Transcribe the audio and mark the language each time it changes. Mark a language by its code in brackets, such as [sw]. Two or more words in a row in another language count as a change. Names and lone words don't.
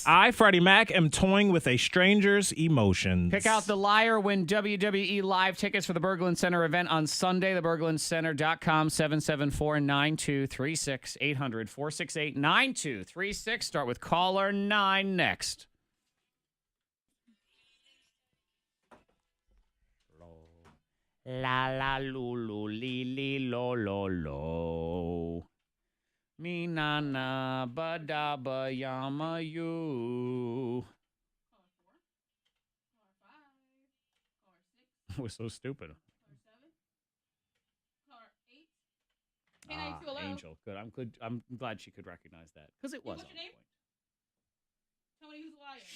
[en] I, Freddie Mac, am toying with a stranger's emotions. Pick out the liar, win WWE live tickets for the Berglund Center event on Sunday. TheBerglundCenter.com, 774-9236, 800-468-9236. Start with caller 9 next. La la lulu li li lo lo lo. Me na na ba da ba yama you. It was so stupid. Angel, good. I'm glad she could recognize that because it was on point. Tell me who's a liar.